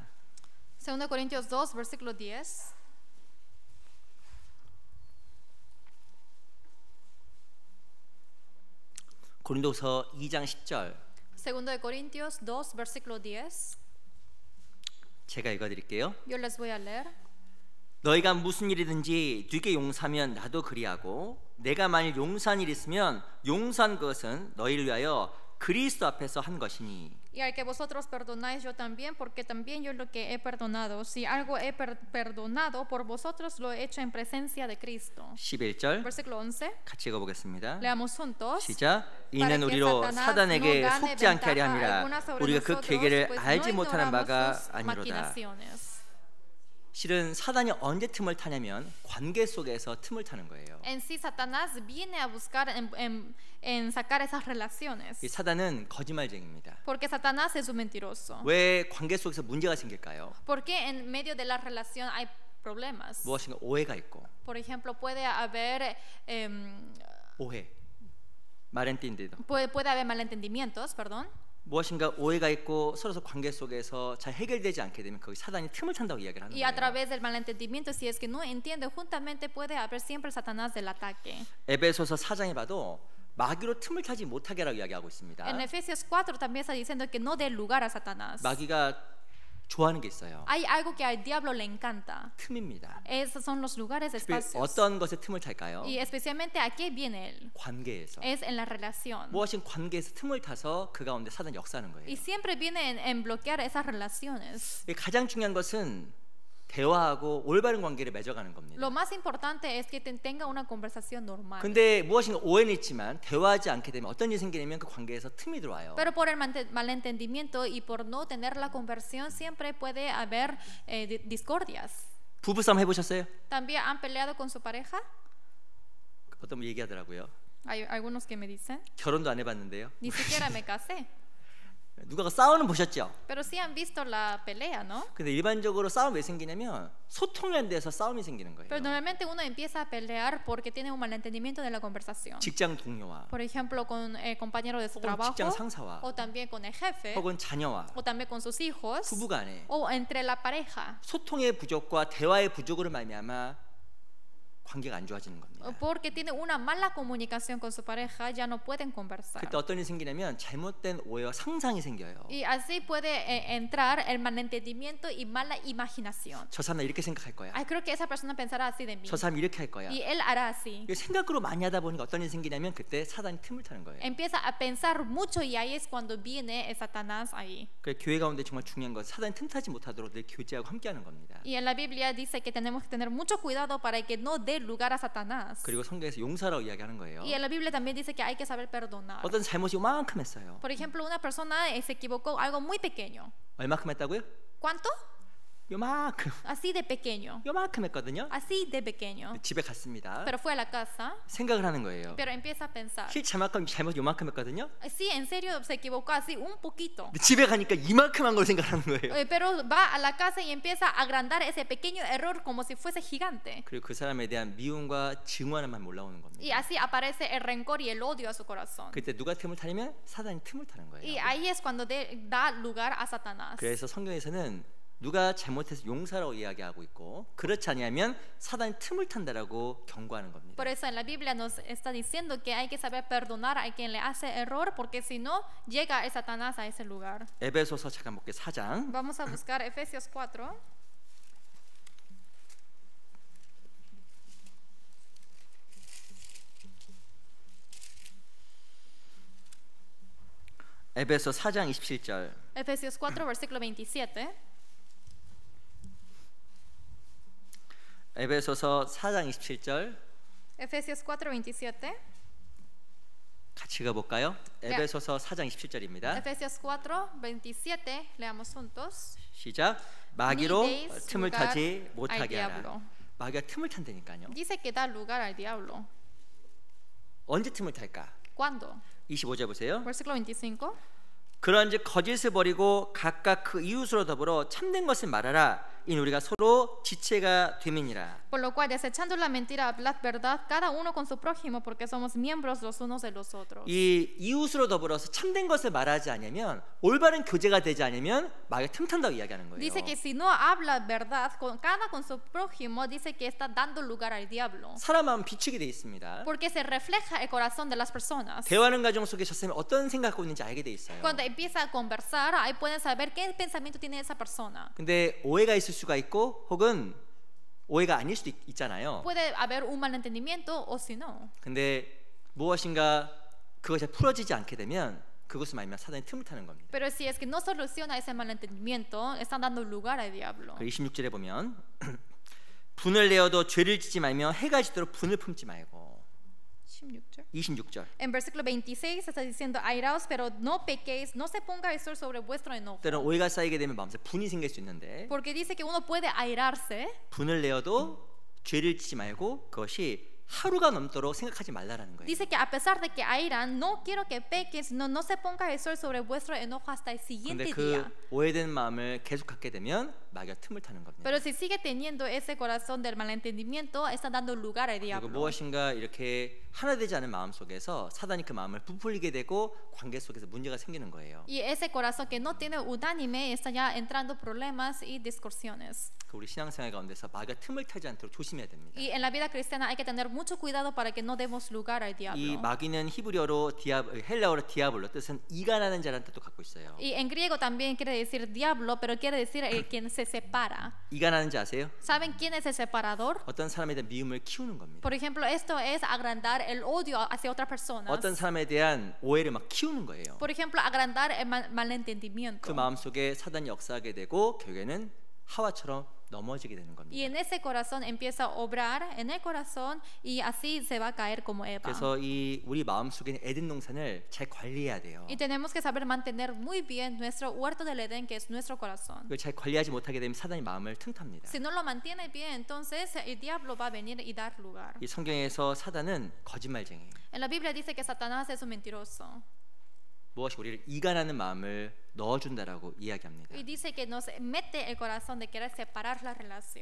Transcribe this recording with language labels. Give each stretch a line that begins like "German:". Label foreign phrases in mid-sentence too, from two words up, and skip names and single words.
Spanish: 2 Corintios 2, versículo 10.
Korean: 고린도후서 2장 10절
Spanish: 2 Corintios 2, versículo 10.
Korean: 제가 읽어드릴게요.
Spanish: Yo les voy a leer.
Korean: 너희가 무슨 일이든지 네게 용서하면 나도 그리하고 내가 만일 용서한 일 있으면 용서한 것은 너희를 위하여 그리스도 앞에서 한 것이니
Spanish: Y al que vosotros perdonáis yo también, porque también yo lo que he perdonado. Si algo he perdonado por vosotros, lo he hecho en presencia de Cristo.
Korean: 11절
Spanish: Versículo 11.
Korean: 같이 읽어보겠습니다.
Spanish: Leamos juntos.
Korean: 시작.
Spanish: Para
Korean: 이는
Spanish: que
Korean: 우리로
Spanish: Satanás
Korean: 사단에게
Spanish: no gane
Korean: 속지 않게 하려
Spanish: ventaja
Korean: 함이라
Spanish: alguna sobre
Korean: 우리가 그
Spanish: nosotros,
Korean: 계계를
Spanish: pues
Korean: 알지
Spanish: no
Korean: 못하는
Spanish: ignoramos
Korean: 바가
Spanish: sus
Korean: 아니로다.
Spanish: maquinaciones.
Korean: 실은 사단이 언제 틈을 타냐면 관계 속에서 틈을 타는 거예요.
Spanish: En sí, Satanás viene a buscar en sacar esas relaciones.
Korean: 이 사단은 거짓말쟁이입니다.
Spanish: Porque Satanás es un mentiroso.
Korean: 왜 관계 속에서 문제가 생길까요?
Spanish: Porque en medio de la relación hay problemas.
Korean: 무엇인가 오해가 있고
Spanish: Por ejemplo, puede haber
Korean: 오해 말엔틴디도
Spanish: puede haber malentendimientos, perdón.
Korean: 무엇인가 오해가 있고 서로 관계 속에서 잘 해결되지 않게 되면 거기 사단이 틈을 탄다고 이야기를 하는
Spanish: Y a
Korean: 거예요.
Spanish: través del malentendimiento, si es que no entiende juntamente, puede haber siempre Satanás del ataque.
Korean: 에베소서 4장에 봐도 마귀로 틈을 타지 못하게 하라고 이야기하고 있습니다.
Spanish: En Efesios 4 también está diciendo que no dé lugar a Satanás.
Korean: 마귀가 좋아하는 게 있어요.
Spanish: Hay algo que al diablo le encanta.
Korean: 틈입니다.
Spanish: Esos son los lugares,
Korean: 특별히
Spanish: espacios.
Korean: 어떤 것에 틈을 탈까요?
Spanish: Y especialmente a qué viene él.
Korean: 관계에서.
Spanish: Es en la relación.
Korean: 무엇인 관계에서 틈을 타서 그 가운데 사단이 역사하는 거예요.
Spanish: Y siempre viene en bloquear esas relaciones.
Korean: 가장 중요한 것은 대화하고 올바른 관계를 맺어가는 겁니다.
Spanish: Lo más importante es que tenga una conversación normal.
Korean: 근데 무엇인가 오해는 있지만 대화하지 않게 되면 어떤 일이 생기냐면 그 관계에서 틈이 들어와요.
Spanish: Pero por el malentendimiento y por no tener la conversión siempre puede haber discordias.
Korean: 부부싸움 해보셨어요?
Spanish: ¿También han peleado con su pareja?
Korean: 어떤 분 얘기하더라고요.
Spanish: Hay algunos que me dicen,
Korean: 결혼도 안 해봤는데요.
Spanish: ni siquiera me casé.
Korean: 누가 싸우는 보셨죠?
Spanish: Pero sí han visto la pelea, ¿no?
Korean: 근데 일반적으로 싸움 왜 생기냐면 소통이 안 돼서 싸움이 생기는 거예요.
Spanish: Pero normalmente uno empieza a pelear porque tiene un malentendimiento de la conversación.
Korean: 직장 동료와
Spanish: Por ejemplo, con el compañero de su
Korean: 혹은
Spanish: trabajo,
Korean: 직장 상사와
Spanish: o también con el jefe,
Korean: 혹은 자녀와
Spanish: o también con sus hijos,
Korean: 부부간에
Spanish: o entre la pareja.
Korean: 소통의 부족과 대화의 부족으로 말미암아 관계가 안 좋아지는 겁니다.
Spanish: Porque tiene una mala comunicación con su pareja, ya no pueden conversar.
Korean: 그때 어떤 일이 생기냐면 잘못된 오해와 상상이 생겨요.
Spanish: Y así puede entrar el malentendimiento y mala imaginación.
Korean: 저 사람 이렇게 생각할 거야.
Spanish: Ay, creo que esa persona pensará así de mí.
Korean: 저 사람 이렇게 할 거야.
Spanish: Y él hará así.
Korean: 생각으로 많이 하다 보니까 어떤 일이 생기냐면 그때 사단이 틈을 타는 거예요.
Spanish: Empieza a pensar mucho y ahí es cuando viene Satanás ahí.
Korean: 그래서 교회 가운데 정말 중요한 것은 사단이 틈타지 못하도록 늘 교제하고 함께하는 겁니다.
Spanish: Y en la Biblia dice que tenemos que tener mucho cuidado para que no dé lugar a Satanás.
Korean: 그리고 성경에서 용서라고 이야기하는 거예요.
Spanish: Y en la Biblia también dice que hay que saber perdonar.
Korean: 어떤 잘못이 요만큼 했어요.
Spanish: Por ejemplo, una persona se equivocó algo muy pequeño.
Korean: 얼마큼 했다고요?
Spanish: ¿Cuánto?
Korean: 요만큼.
Spanish: Así de pequeño.
Korean: 요만큼 했거든요.
Spanish: Así de pequeño.
Korean: 집에 갔습니다.
Spanish: Pero fue a la casa.
Korean: 생각을 하는 거예요.
Spanish: Pero empieza a pensar.
Korean: 잘못 요만큼 했거든요.
Spanish: Sí, en serio se equivocó así un poquito.
Korean: 근데 집에 가니까 이만큼 한 걸 생각하는 거예요.
Spanish: Pero va a la casa y empieza a agrandar ese pequeño error como si fuese gigante.
Korean: 그리고 그 사람에 대한 미움과 증오함만 올라오는 겁니다.
Spanish: Y así aparece el rencor y el odio a su corazón.
Korean: 그때 누가 틈을 타냐면 사단이 틈을 타는
Spanish: Y
Korean: 거예요.
Spanish: ahí es cuando da lugar a Satanás.
Korean: 그래서 성경에서는 누가 잘못해서 용서라고 이야기하고 있고 그렇지 않으면 사단이 틈을 탄다라고 경고하는 겁니다.
Spanish: Por eso en la Biblia nos está diciendo que hay que saber perdonar a quien le hace error, porque si no llega el Satanás a ese lugar.
Korean: 에베소서 잠깐 볼게요. 4장.
Spanish: Vamos a buscar Efesios 4.
Korean: 에베소 4장 27절.
Spanish: Efesios 4, versículo 27.
Korean: 에베소서 4장 27절
Spanish: Efesios 4, 27.
Korean: 같이 가볼까요? 에베소서 4장 27절입니다.
Spanish: Efesios 4, 27. Leamos juntos.
Korean: 시작. 마귀로
Spanish: Ni deis
Korean: 틈을
Spanish: lugar
Korean: 타지
Spanish: al
Korean: 못하게 하라.
Spanish: diablo.
Korean: 마귀가 틈을 탄다니까요.
Spanish: Dice que da lugar al diablo.
Korean: 언제 틈을 탈까?
Spanish: ¿Cuándo?
Korean: 25절 보세요.
Spanish: Versículo 25.
Korean: 그런즉 거짓을 버리고 각각 그 이웃으로 더불어 참된 것을 말하라. 이는 우리가 서로 지체가 됨이니라.
Spanish: Por lo cual, desechando la mentira, hablad verdad, cada uno con su prójimo, porque somos miembros los unos de los otros.
Korean: 이 이웃으로 더불어서 참된 것을 말하지 않으면 올바른 교제가 되지 않으면 마귀가 틈 탄다고 이야기하는 거예요.
Spanish: Dice que si no habla verdad, cada con su prójimo, dice que está dando lugar al diablo.
Korean: 사람 마음 비추게 돼 있습니다.
Spanish: Porque se refleja el corazón de las personas.
Korean: 대화하는 과정 속에 저 사람이 어떤 생각하고 있는지 알게 돼 있어요.
Spanish: Cuando empieza a conversar, ahí pueden saber qué pensamiento tiene esa persona.
Korean: 근데 오해가 있을 수가 있고 혹은 오해가 아닐 수도 있잖아요.
Spanish: Puede haber un malentendimiento o si no.
Korean: 근데 무엇인가 그것이 풀어지지 않게 되면 그것을 말하면 사단이 틈을 타는 겁니다.
Spanish: Pero si es que no soluciona ese malentendimiento, están dando lugar al diablo.
Korean: 26절에 보면 분을 내어도 죄를 짓지 말며 해가 지도록 분을 품지 말고 26절.
Spanish: En versículo 26 está diciendo: airaos, pero no pequéis, no se ponga el sol sobre vuestro enojo.
Korean: 때로는 오해가 쌓이게 되면 마음속에 분이 생길 수 있는데
Spanish: Porque dice que uno puede airarse,
Korean: 분을 내어도 죄를 짓지 말고 그것이 하루가 넘도록 생각하지 말라라는 거예요.
Spanish: dice que a pesar de que airan, no quiero que pequen, sino no se ponga el sol sobre vuestro enojo hasta el siguiente
Korean: 근데
Spanish: día.
Korean: 그 오해된 마음을 계속 갖게 되면 마귀가 틈을 타는 겁니다.
Spanish: Pero si sigue teniendo ese corazón del malentendimiento, está dando lugar al
Korean: 그리고
Spanish: diablo.
Korean: 무엇인가 이렇게 하나 되지 않은 마음 속에서 사단이 그 마음을 부풀리게 되고 관계 속에서 문제가 생기는 거예요.
Spanish: Y ese corazón que no tiene unánime está ya entrando problemas y discusiones.
Korean: 그 우리 신앙생활 가운데서 마귀가 틈을 타지 않도록 조심해야 됩니다.
Spanish: Y en la vida cristiana hay que tener mucho cuidado para que no demos lugar al
Korean: 이
Spanish: diablo.
Korean: 마귀는 히브리어로 헬라어로 디아블로 뜻은 이간하는 자라는 뜻도 갖고 있어요.
Spanish: Y en griego también quiere decir diablo, pero quiere decir el quien se separa.
Korean: 이간하는 자 아세요?
Spanish: ¿Saben quién es el separador?
Korean: 어떤 사람에 대한 미움을 키우는 겁니다.
Spanish: Por ejemplo, esto es agrandar el odio hacia otras personas.
Korean: 어떤 사람에 대한 오해를 막 키우는 거예요.
Spanish: Por ejemplo, agrandar el
Korean: 그
Spanish: malentendimiento.
Korean: 마음 속에 사단이 역사하게 되고 결국에는 하와처럼 넘어지게 되는 겁니다.
Spanish: Y en ese corazón empieza a obrar en el corazón y así se va a caer como Eva.
Korean: 그래서 이 우리 마음 속에 에덴 동산을 잘 관리해야 돼요.
Spanish: Y tenemos que saber mantener muy bien nuestro huerto del Edén, que es nuestro corazón.
Korean: 그걸 잘 관리하지 못하게 되면 사단이 마음을 틈탑니다.
Spanish: Si no lo mantiene bien, entonces el diablo va a venir y dar lugar.
Korean: 이 성경에서 사단은 거짓말쟁이에요.
Spanish: En la Biblia dice que Satanás es un mentiroso.
Korean: 무엇이 우리를 이간하는 마음을 넣어준다라고 이야기합니다.
Spanish: Y dice que nos mete el corazón de querer separar la relación.